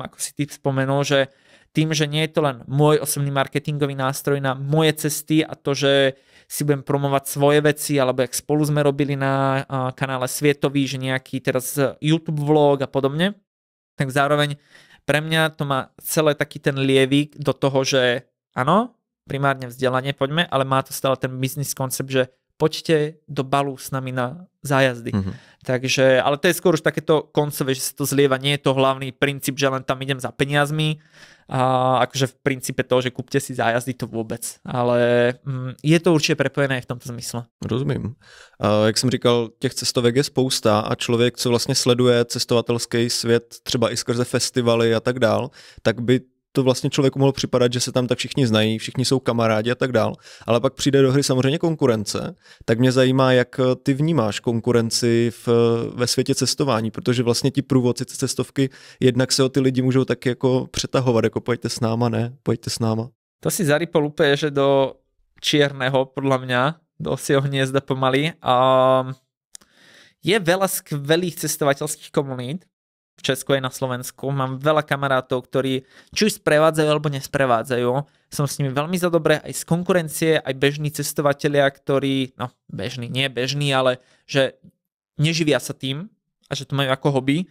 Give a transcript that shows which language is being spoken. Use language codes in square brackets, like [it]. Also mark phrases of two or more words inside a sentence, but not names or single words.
[sk] ako si ty spomenul, že tým, že nie je to len môj osobný marketingový nástroj na moje cesty a to, že si budem promovať svoje veci, alebo jak spolu sme robili na kanále Svietový, že nejaký teraz YouTube vlog a podobne, tak zároveň pre mňa to má celé taký ten lievik do toho, že áno, primárne vzdelanie, poďme, ale má to stále ten business koncept, že poďte do Balu s nami na zájazdy. Takže, ale to je skôr už takéto koncové, že sa to zlieva, nie je to hlavný princíp, že len tam idem za peniazmi, a akože v princípe toho, že kúpte si zájazdy, to vôbec. Ale je to určitě prepojené v tomto zmysle. [cs] Rozumím. Jak jsem říkal, těch cestovek je spousta a člověk, co vlastně sleduje cestovatelský svět, třeba i skrze festivaly a tak dál, tak by to vlastně člověku mohlo připadat, že se tam tak všichni znají, všichni jsou kamarádi a tak dál, ale pak přijde do hry samozřejmě konkurence, tak mě zajímá, jak ty vnímáš konkurenci ve světě cestování, protože vlastně ti průvodci cestovky jednak se o ty lidi můžou taky jako přetahovat, jako pojďte s náma, ne, pojďte s náma. [sk] To si zarypol úplně, že do čierneho, podľa mňa, do osieho hniezda pomaly. Je veľa skvelých cestovateľských komunít, v Česku aj na Slovensku. Mám veľa kamarátov, ktorí či už sprevádzajú alebo nesprevádzajú. Som s nimi veľmi za dobré aj z konkurencie, aj bežní cestovatelia, ktorí, no bežní, nie bežní, ale že neživia sa tým a že to majú ako hobby.